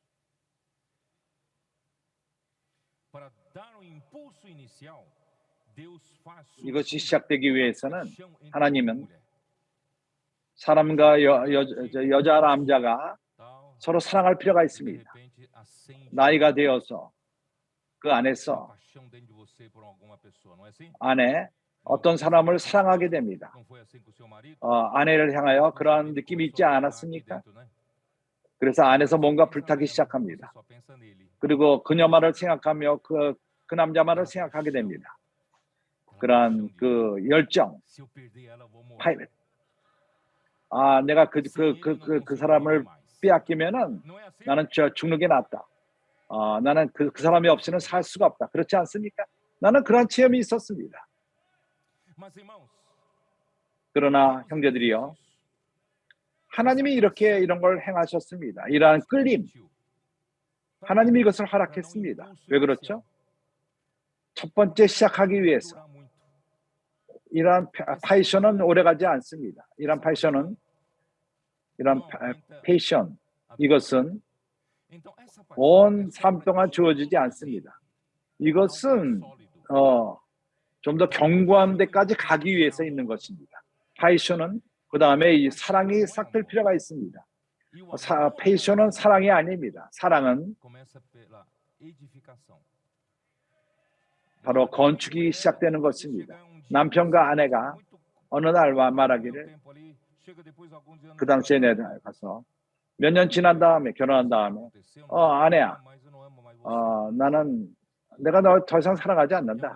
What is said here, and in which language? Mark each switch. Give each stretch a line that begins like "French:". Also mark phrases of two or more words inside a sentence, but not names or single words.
Korean: 이것이 시작되기 위해서는 하나님은 사람과 여자, 남자가 서로 사랑할 필요가 있습니다. 나이가 되어서 그 uma 안에서
Portuguese: paixão dentro de você por alguma pessoa, não é assim?
Korean: 안에 어떤 사람을 사랑하게 됩니다.
Portuguese: Não foi assim com o seu marido?
Korean: 아내를 향하여
Portuguese: Depois o
Korean: 그러한 marido 느낌이 있지
Portuguese: começou a queimar aqui
Korean: 않았습니까?
Portuguese: dentro, né?
Korean: 그래서 안에서 Você 뭔가 pensa 불타기
Portuguese: nela, você
Korean: 시작합니다.
Portuguese: só pensa nele.
Korean: 그리고 그녀만을 생각하며 그 남자만을 Aquela 생각하게 paixão, 됩니다. aquela 그러한
Portuguese: paixão de
Korean: 그 열정,
Portuguese: se eu perder ela, eu vou morrer.
Korean: 파이팅. 내가
Portuguese: Sem ele, eu não
Korean: 그 consigo 사람을
Portuguese: viver mais.
Korean: 빼앗기면은
Portuguese: Não é assim?
Korean: 나는 죽는 게 낫다. 나는 그 사람이 없이는 살 수가 없다. 그렇지 않습니까? 나는 그런 체험이 있었습니다.
Portuguese: Mas, irmãos,
Korean: 그러나
Portuguese: Deus ele
Korean: 형제들이요,
Portuguese: fez isso.
Korean: 하나님이 이렇게 이런 걸 행하셨습니다. 이러한 끌림, Permitiu. 하나님이 이것을
Portuguese: Para não
Korean: 허락했습니다. impulso 왜 inicial. 그렇죠? 첫 번째 시작하기 위해서.
Portuguese: Durar muito.
Korean: 이러한 패션은 오래가지 않습니다. 이러한 패션은 이러한 패션, 이것은
Portuguese: Então, essa paixão 온 é só
Korean: 삶 para 동안 주어지지 않습니다. 이것은 좀 더 견고한 데까지 가기 위해서 있는 것입니다. 패션은 그 다음에 이 사랑이 싹들 필요가 있습니다. 패션은 사랑이 아닙니다. 사랑은
Portuguese: começa pela edificação.
Korean: 바로 건축이 시작되는 것입니다. 남편과 아내가 어느 날 말하기를, 그 당시에 내가 가서 몇 년 지난 다음에 결혼한 다음에 아내야, 나는 내가 너 더 이상 사랑하지 않는다.